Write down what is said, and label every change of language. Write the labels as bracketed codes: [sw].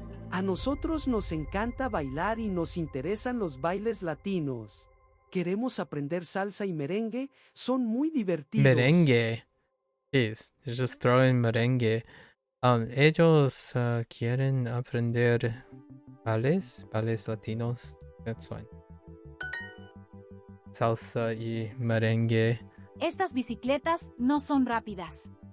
[es] A nosotros nos encanta bailar y nos interesan los bailes latinos. Queremos aprender salsa y merengue, son muy divertidos. Merengue. [en] Jeez, just throw in merengue. [es] Ellos quieren aprender bailes latinos. [en] That's fine. [es] Salsa y merengue. Estas bicicletas no son rápidas.